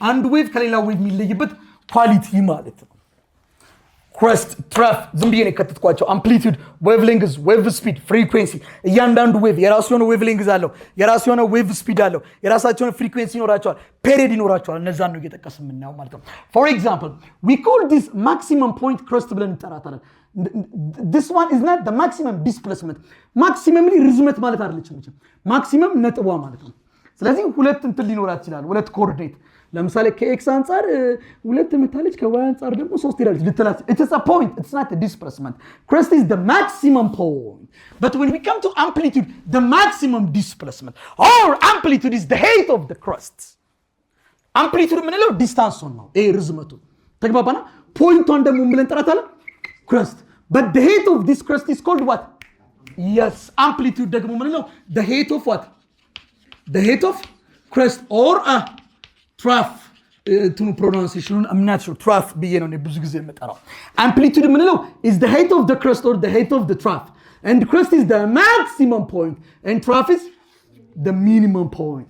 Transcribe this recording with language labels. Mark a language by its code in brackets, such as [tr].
[am] አንድ wave ከሌላ wave የሚለይበት ኳሊቲ ማለት ነው። ክረስት፣ ትራፍ ዝም ብዬ ነው የከተትኳቸው። አምፕሊቲዩድ፣ ዌቭ ሌንግዝ፣ ዌቭ ስፒድ፣ ፍሪኩዌንሲ። እያንዳንዱ ዌቭ የራሱ የሆነ ዌቭ ሌንግዝ አለው፣ የራሱ የሆነ ዌቭ ስፒድ አለው፣ የራሳቸው የሆነ ፍሪኩዌንሲ ይኖራቸዋል፣ ፔሪድ ይኖራቸዋል። እነዛን ነው እየጠቀስን የምናየው ማለት ነው። ፎር ኤግዛምፕል [en] we call this maximum point crest [am] ብለን እንጠራታለን። [en] this one is not the maximum displacement. [am] ማክሲመምሊ ርዝመት ማለት አይደለችም። ማክሲመም ነጥቧ ማለት ነው። ስለዚህ ሁለት እንትን ሊኖራት ይችላል፣ ሁለት ኮኦርዲኔት። ለምሳሌ ከኤክስ አንፃር ሁለት መታለች፣ ከዋይ አንፃር ደግሞ ሶስት ይላል ልትላት። [en] it is a point, it's not a displacement. crest is the maximum point, but when we come to amplitude, the maximum displacement or amplitude is the height of the crest. [am] amplitude ምንለው ዲስታንስ ነው፣ ይሄ ርዝመቱ። ተግባባና? ፖይንቷን ደግሞ ምን ብለን እንጠራታለን? [en] crest. but the height of this crest is called what? yes, amplitude [am] ደግሞ ምንለው [en] the height of what? the height of crest or a trough. to pronunciation I'm not sure. trough [am] ብዬ ነው ብዙ ጊዜ የምጠራው። [en] amplitude [am] ምንለው [en] is the height of the crest or the height of the trough, and crest is the maximum point and trough is the minimum point.